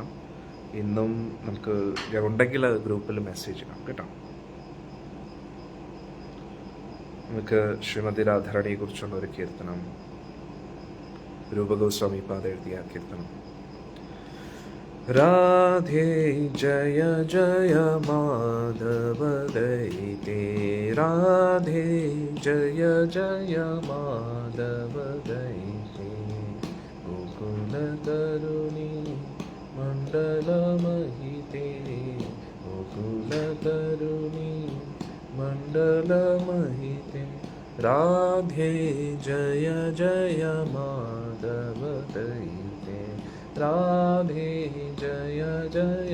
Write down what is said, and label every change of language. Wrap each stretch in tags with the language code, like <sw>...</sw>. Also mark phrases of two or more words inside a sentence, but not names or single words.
<ml>ഇന്നും നമുക്ക് ഉണ്ടെങ്കിൽ അത് ഗ്രൂപ്പിൽ മെസ്സേജ് ഇടാം കേട്ടോ. നമുക്ക് ശ്രീമതി രാധാരണിയെ കുറിച്ചുള്ള ഒരു കീർത്തനം, രൂപഗോസ്വാമി പാത എഴുതിയ കീർത്തനം.</ml> <sa>राधे जय जय माधव दैते राधे जय जय माधव दैते गोकुल तरुणी मंडल महिते गोकुल तरुणी मंडल महिते राधे जय जय माधव दैते राधे जय जय</sa>